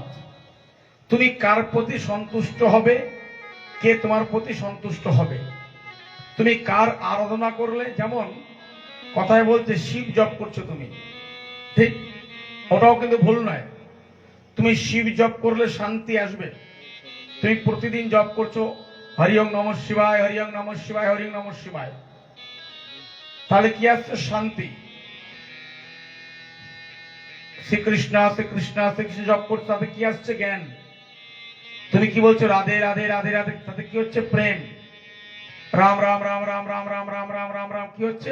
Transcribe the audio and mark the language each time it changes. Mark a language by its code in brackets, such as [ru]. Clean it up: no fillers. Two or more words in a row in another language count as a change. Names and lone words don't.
[bn] তুমি কার প্রতি সন্তুষ্ট হবে, কে তোমার প্রতি সন্তুষ্ট হবে, তুমি কার আরাধনা করলে, যেমন কথায় বলতে শিব জপ করছো তুমি, ঠিক, ওটাও কিন্তু ভুল নয়। তুমি শিব জপ করলে শান্তি আসবে। তুমি প্রতিদিন জপ করছো [sa] হরি ওম নমঃ শিবায়, হরি ওম নমঃ শিবায়, হরি ওম নমঃ শিবায়, [bn] তাহলে কি আসছে? শান্তি। শ্রীকৃষ্ণ শ্রীকৃষ্ণ শ্রীকৃষ্ণ জপ করছো, তাতে কি আসছে? জ্ঞান। তুমি কি বলছো? রাধে রাধে রাধে রাধে, তাতে কি হচ্ছে? প্রেম। রাম রাম রাম রাম রাম রাম রাম রাম রাম রাম, কি হচ্ছে?